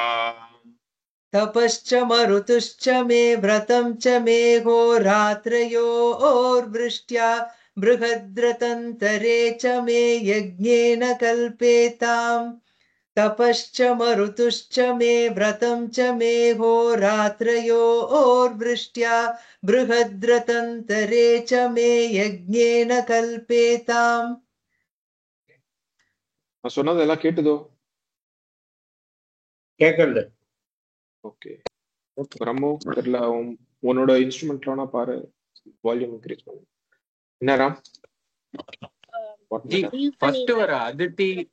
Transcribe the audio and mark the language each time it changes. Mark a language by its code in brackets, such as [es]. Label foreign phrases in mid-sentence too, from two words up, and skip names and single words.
[sa] तपश्च मरुतुश्च मे व्रतं च मे होरात्रयोर्वृष्ट्या बृहद्रतन्तरे च मे यज्ञेन कल्पेताम् तपश्च मरुतुश्च मे व्रतं च मे होरात्रयोर्वृष्ट्या बृहद्रतन्तरे च मे यज्ञेन कल्पेताम् [ta] நான் சொன்னது எல்லாம் கேட்டுதோ கேட்கறது ஓகே பிரம்மு தெரியல உன்னோட இன்ஸ்ட்ருமெண்ட்லாம் பாரு [en] volume increase [ta] பண்ணு என்ன ராம் ஃபர்ஸ்ட் வர அதித்தி